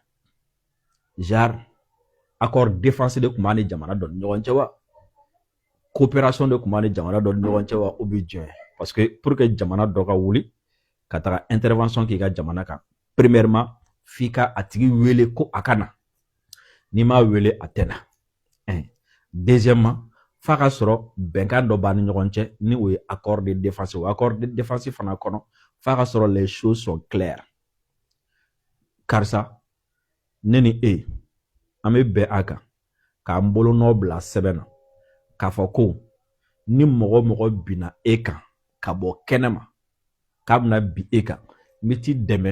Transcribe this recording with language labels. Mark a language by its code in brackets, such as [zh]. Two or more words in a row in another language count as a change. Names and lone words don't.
[fr] Genre accord défense [bm] de tun b'a ni jamana dɔ ni ɲɔgɔn cɛ wa? Coopération de tun b'a ni jamana dɔ ni ɲɔgɔn cɛ wa [fr] ou bien [bm] jumɛn? [fr] parce que pour que [bm] jamana dɔ ka wuli ka taga intervention k'i ka jamana kan premièrement f'i ka a tigi wele ko a ka na n'i m'a wele a tɛ na deuxièmement f'a ka sɔrɔ bɛnkan dɔ b'a ni ɲɔgɔn cɛ ni o ye [fr] accord de défense [bm] o [fr] accord de défense [bm] fana kɔnɔ f'a ka sɔrɔ [fr] les choses sont claires [bm] karisa ne ni e an bɛ bɛn a kan k'an bolonɔ bila sɛbɛn na k'a fɔ ko ni mɔgɔ mɔgɔ binna e kan ka bɔ kɛnɛ ma k'a bɛna bin e kan n bɛ t'i dɛmɛ